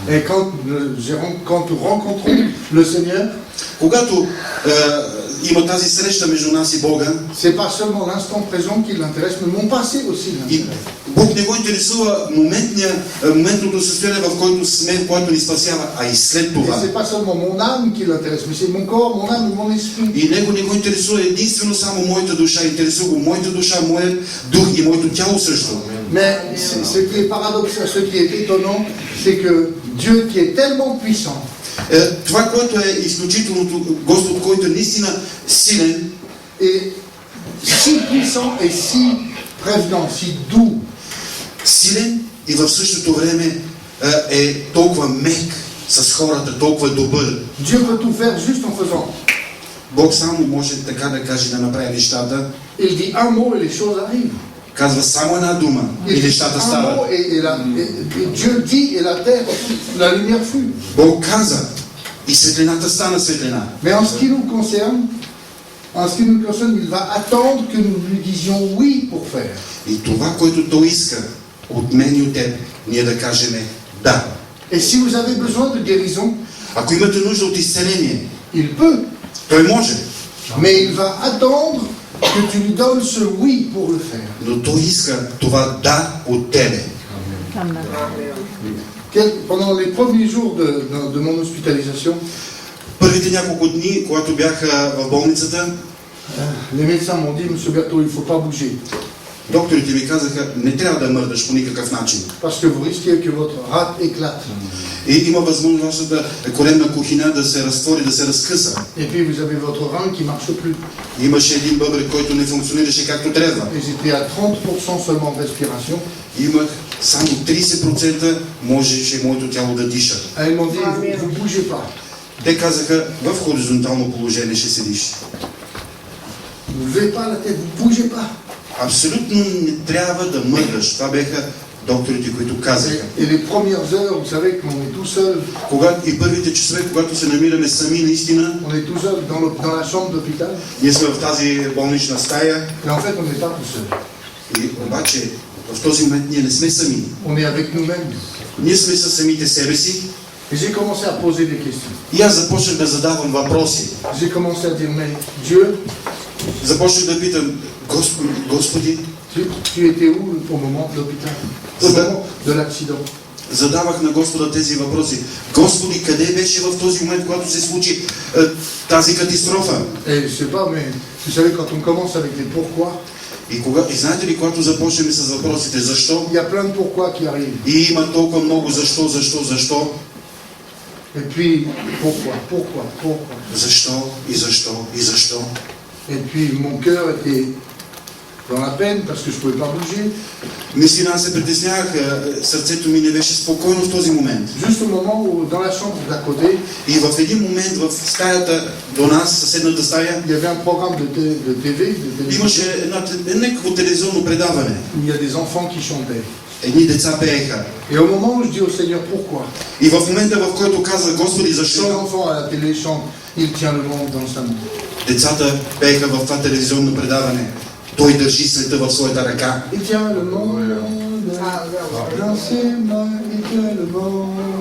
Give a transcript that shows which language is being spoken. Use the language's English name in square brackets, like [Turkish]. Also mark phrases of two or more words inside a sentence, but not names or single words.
[Bulgarian] Когато има тази среща между нас и Бога, и Бог не го интересува моментното състояние, в който сме, в което ни спасява, а и след това. И Него не го интересува единствено само моята душа, интересува го моята душа, моят дух и моето тяло също. [French] Mais ce qui est paradoxal, ce qui est étonnant, c'est que Dieu qui est tellement puissant, [Bulgarian] Това, което е изключителното, Господ, който е наистина силен, [French] est si puissant et si prévenant, si doux, [Bulgarian] силен и в същото време е толкова мек с хората, толкова добър. [French] Dieu peut tout faire juste en faisant. [Bulgarian] Бог само може така да каже, да направи нещата. [French] Il dit un mot et les choses arrivent. [Bulgarian] Казва само една дума [French] Il [Bulgarian] и [French] dit [Bulgarian] нещата [French] un [Bulgarian] стават. [French] mot et Dieu dit et la terre, la lumière fut. [Bulgarian] Бог каза и светлината стана светлина. [French] Mais en ce qui nous concerne, il va attendre que nous lui disions oui pour faire. [Bulgarian] И това, което Той иска от мен и от теб, ние да кажем да. [French] Et si vous avez besoin de guérison, [Bulgarian] Ако имате нужда от изцеление, [French] il peut. [Bulgarian] Той може. [French] Mais il va attendre que tu lui donnes ce oui pour le faire. [Bulgarian] Но Той иска това да от тебе. [French] Pendant les premiers jours de mon hospitalisation, [Bulgarian] Първите няколко дни, когато бях в болницата, [French] les médecins m'ont dit, Monsieur Berthaud, il ne faut pas bouger. [Bulgarian] докторите ми казаха, не трябва да мърдаш по никакъв начин. [French] Parce que vous risquez que votre rate éclate. [Bulgarian] И има възможност вашата коремна кухина да се разтвори, да се разкъса. [French] Et puis vous avez votre rein qui ne marche plus. [Bulgarian] Имаше един бъбрек, който не функционираше както трябва. [French] Et j'étais à 30% seulement de respiration. [Bulgarian] Имах само 30% можеше моето тяло да диша. [French] Et ils m'ont dit, vous ne bougez pas. [Bulgarian] Те казаха, в хоризонтално положение ще седиш. [French] Vous ne levez pas la tête, vous ne bougez pas. [Bulgarian] Абсолютно не трябва да мърдаш. Това бяха докторите, които казаха. [French] Et les premières heures, vous savez qu'on est tout seul. [Bulgarian] И първите часове, когато се намираме сами, наистина, [French] On est tout seul dans la chambre d'hôpital. [Bulgarian] ние сме в тази болнична стая. [French] Et en fait, on n'est pas tout seul. [Bulgarian] И обаче, в този момент ние не сме сами. [French] On est avec nous-mêmes. [Bulgarian] Ние сме със самите себе си. [French] Et j'ai commencé à poser des questions. [Bulgarian] И аз започнах да задавам въпроси. [French] J'ai commencé à dire, mais Dieu, [Bulgarian] Започнах да питам, Господи, [French] tu étais où au moment de l'hôpital, au moment de l'accident? [Bulgarian] задавах на Господа тези въпроси. Господи, къде беше в този момент, когато се случи тази катастрофа? [French] Et je sais pas, mais vous savez, quand on commence avec les pourquoi, [Bulgarian] И знаете ли, когато започнем с въпросите, защо? [French] il y a plein de pourquoi qui arrivent. [Bulgarian] И има толкова много защо. [French] Et puis, pourquoi. [Bulgarian] Защо? [French] Et puis, mon cœur était dans la peine parce que je ne pouvais pas bouger. [Bulgarian] Наистина аз се притеснявах, сърцето ми не беше спокойно в този момент. [French] Juste au moment où, dans la chambre d'à côté, [Bulgarian] И в един момент в стаята до нас, съседната стая, [French] il y avait un programme de TV, [Bulgarian] имаше някакво телевизионно предаване. [French] où il y a des enfants qui chantaient. [Bulgarian] Едни деца пееха. [French] Et au moment où je dis au Seigneur pourquoi, [Bulgarian] И в момента, в който казах, Господи, [French] les [Bulgarian] защо? [French] enfants à la télé chantent, il tient le monde dans sa main. [Bulgarian] Децата пееха в това телевизионно предаване. Той държи света в своята ръка. [French] Il tient le monde dans ses mains, il tient le monde.